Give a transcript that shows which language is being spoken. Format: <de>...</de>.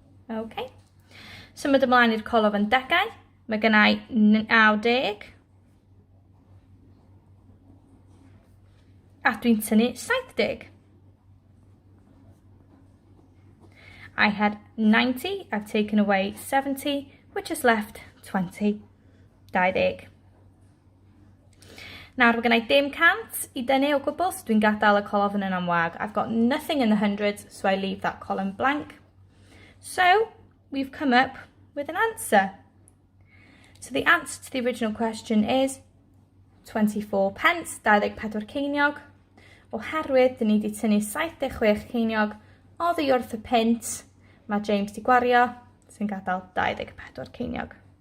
<cy>Okay. Symud ymlaen i'r colofn degau. Mae gennau 90. A dwi'n tynnu 70.</cy> <en>I had 90, I've taken away 70, which is left 20. 20.</en> <cy>Nawr mae gennau dim cant I dynnu o gwbl, so dwi'n gadael y colofn yn amwag.</cy> <en>I've got nothing in the hundreds, so I leave that column blank. So, we've come up with an answer. So the answer to the original question is 24 pence,</en> <cy>24 ceiniog, oherwydd dyn ni wedi tynnu 76 ceiniog oddi wrth y pint mae James di gwario, sy'n gadael 24 ceiniog.</cy>